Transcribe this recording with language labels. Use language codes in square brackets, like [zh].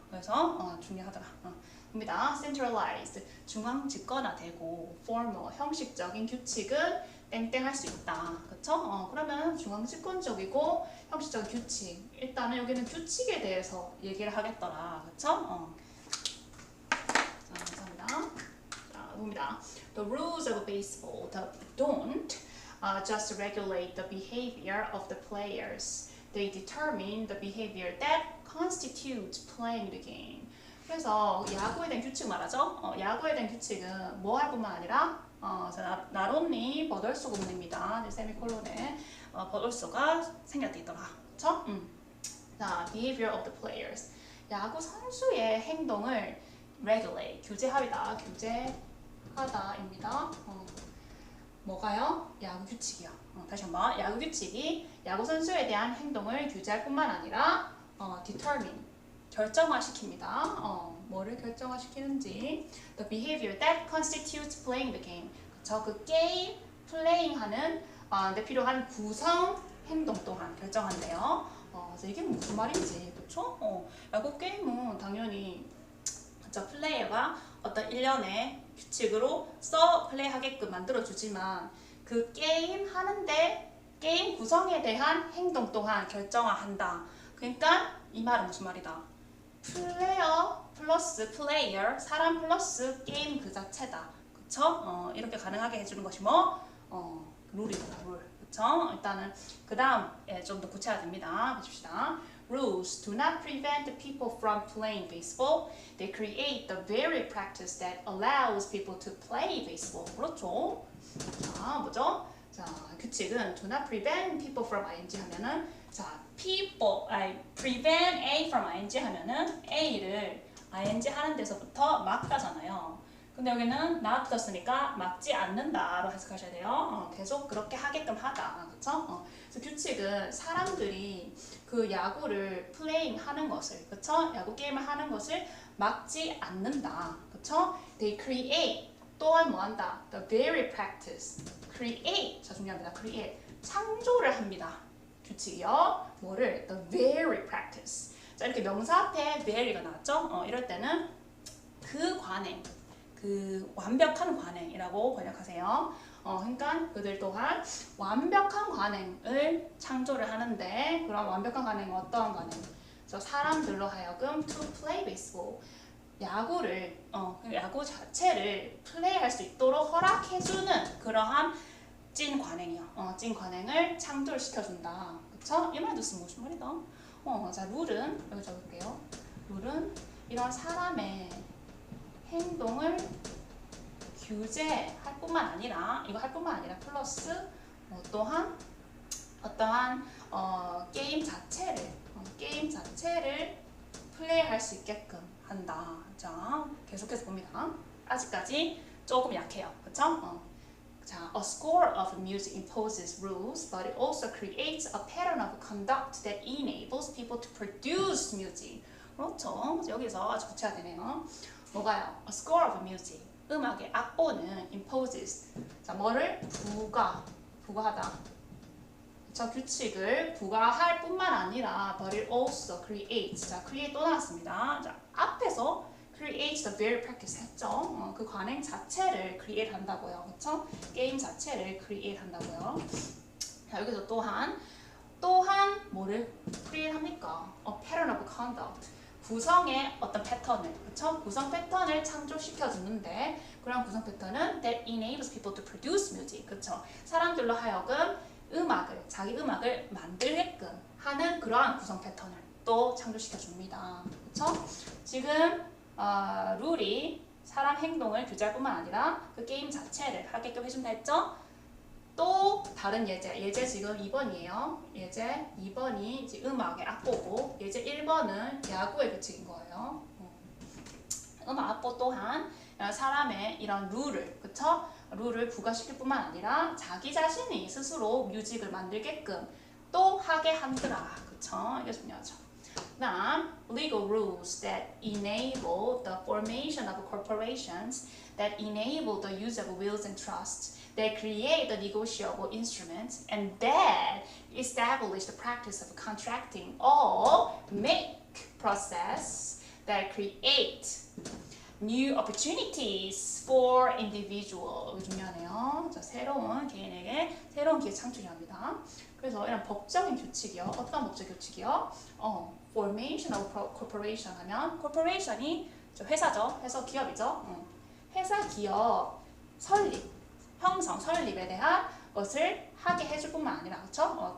[ko] 그래서 중요하더라. 입니다. centralized 중앙 집권화되고 formal 형식적인 규칙은 땡땡 할 수 있다. 그쵸? 그러면 중앙 집권적이고 형식적인 규칙. 일단은 여기는 규칙에 대해서 얘기를 하겠더라. 그쵸? 자, 감사합니다. 자, 봅니다. [en] The rules of baseball don't just regulate the behavior of the players. They determine the behavior that constitutes playing the game. [ko] 그래서 야구에 대한 규칙 말하죠. 야구에 대한 규칙은 뭐 할 뿐만 아니라 [en] not only [ko] 버덜소 구문입니다. 세미콜론에 버덜소가 생략돼 있더라. 그쵸? [en] 자, behavior of the players. [ko] 야구 선수의 행동을 regulate, 규제하다, 규제하다입니다. 뭐가요? 야구 규칙이요. 다시 한번 야구 규칙이 야구 선수에 대한 행동을 규제할 뿐만 아니라 determine 결정화시킵니다. 뭐를 결정화시키는지 [en] the behavior that constitutes playing the game. [ko] 그쵸? 그 게임 플레잉하는 데 필요한 구성 행동 또한 결정한대요. 그래서 이게 무슨 말인지 그쵸? 야구 게임은 당연히 그쵸? 플레이어가 어떤 일련의 규칙으로 플레이하게끔 만들어주지만 그 게임 하는데 게임 구성에 대한 행동 또한 결정화한다. 그러니까 이 말은 무슨 말이다? 플레이어 플러스 플레이어, 사람 플러스 게임 그 자체다. 그쵸? 이렇게 가능하게 해주는 것이 룰이다, 룰. 그쵸? 일단은 그 다음에 좀 더 구체화됩니다. 보십시다. [en] Rules do not prevent people from playing baseball. They create the very practice that allows people to play baseball. [ko] 그렇죠? 자, 뭐죠? 자, 규칙은 [en] do not prevent people from ing [ko] 하면은 자, [en] prevent A from ing [ko] 하면은 A를 ing 하는 데서부터 막다잖아요. 근데 여기는 not 떴으니까 막지 않는다로 해석하셔야 돼요. 계속 그렇게 하게끔 하다. 그쵸? 그래서 규칙은 사람들이 그 야구를 플레잉 하는 것을, 그쵸? 야구 게임을 하는 것을 막지 않는다. 그쵸? [en] They create [ko] 또한 뭐 한다? [en] The very practice. create. [ko] 자, 중요합니다. [en] create. [ko] 창조를 합니다. 규칙이요. 뭐를? [en] The very practice. [ko] 자, 이렇게 명사 앞에 very가 나왔죠? 이럴 때는 그 관행, 그 완벽한 관행이라고 번역하세요. 그러니까 그들 또한 완벽한 관행을 창조를 하는데 그런 완벽한 관행은 어떠한 관행? 사람들로 하여금 [en] to play baseball. [ko] 야구를 야구 자체를 플레이할 수 있도록 허락해주는 그러한 찐 관행이요. 찐 관행을 창조를 시켜준다. 그쵸? 이 말 듣으면 무슨 말이다? 자, 룰은 여기 적을게요. 룰은 이런 사람의 행동을 규제할 뿐만 아니라 이거 할 뿐만 아니라 플러스 또한 어떠한 게임 자체를 플레이할 수 있게끔 한다. 자, 계속해서 봅니다. 아직까지 조금 약해요. 그쵸? [en] 자, a score of music imposes rules, but it also creates a pattern of conduct that enables people to produce music. [ko] 그렇죠. 여기서 아주 구체화되네요. 뭐가요? [en] A score of music. [ko] 음악의 악보는 imposes. 자, 뭐를? 부과하다. 저 규칙을 부과할 뿐만 아니라 [en] but it also creates. [ko] 자, create 또 나왔습니다. 자, 앞에서 [en] create the very practice [ko] 했죠. 그 관행 자체를 create 한다고요. 그쵸? 게임 자체를 create 한다고요. 자, 여기서 또한 뭐를 create 합니까? [en] A pattern of conduct. [ko] 구성의 어떤 패턴을, 그쵸? 구성 패턴을 창조시켜 주는데 그런 구성 패턴은 [en] that enables people to produce music, [ko] 그쵸? 사람들로 하여금 자기 음악을 만들게끔 하는 그러한 구성 패턴을 또 창조시켜 줍니다. 그쵸? 지금 룰이 사람 행동을 규제할 뿐만 아니라 그 게임 자체를 하게끔 해준다 했죠? 또 다른 예제 지금 2번이에요. 예제 2번이 이제 음악의 악보고 예제 1번은 야구의 규칙인 거예요. 음악 악보 또한 사람의 이런 그쵸? 룰을 부과시킬 뿐만 아니라 자기 자신이 스스로 뮤직을 만들게끔 또 하게 한더라. 그쵸? 이게 중요하죠. 그다음 [en] legal rules that enable the formation of corporations, that enable the use of wills and trusts, that create the negotiable instruments, and that establish the practice of contracting or make process that create new opportunities for individual. [ko] 중요하네요. 자, 새로운 개인에게 새로운 기회 창출이 합니다. 그래서 이런 법적인 규칙이요. 어떤 법적 규칙이요? [en] Formation of corporation [ko] 하면 [en] corporation이 [ko] 회사죠. 회사 기업이죠. 회사 기업 설립에 대한 것을 하게 해줄 뿐만 아니라 그쵸?